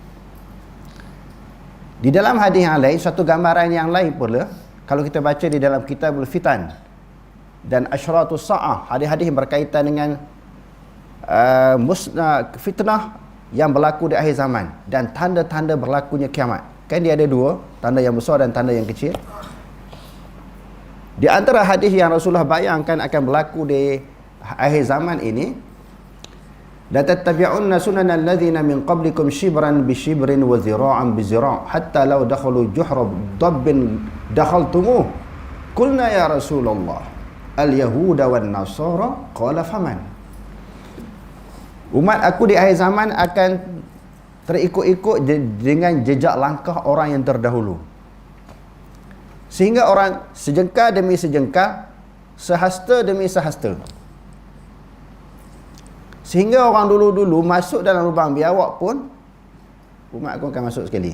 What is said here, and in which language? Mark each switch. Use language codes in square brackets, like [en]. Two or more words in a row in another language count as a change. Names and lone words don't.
[ms] Di dalam hadis yang lain, satu gambaran yang lain pula, kalau kita baca di dalam Kitabul Fitan dan Asyratus Sa'ah, hadis-hadis yang berkaitan dengan fitnah yang berlaku di akhir zaman dan tanda-tanda berlakunya kiamat. Kan dia ada dua, tanda yang besar dan tanda yang kecil. Di antara hadis yang Rasulullah bayangkan akan berlaku di akhir zaman ini, [ar] لتتبعن سنن الذين من قبلكم شبرا بشبر وذراعا بذراع حتى لو دخلوا جحر ضب دخلتموه. قلنا يا رسول الله اليهود والنصارى قال فمن. [ms] Umat aku di akhir zaman akan terikut-ikut dengan jejak langkah orang yang terdahulu, sehingga orang sejengkal demi sejengkal, sehasta demi sehasta, sehingga orang dulu-dulu masuk dalam lubang biawak pun umat aku akan masuk sekali.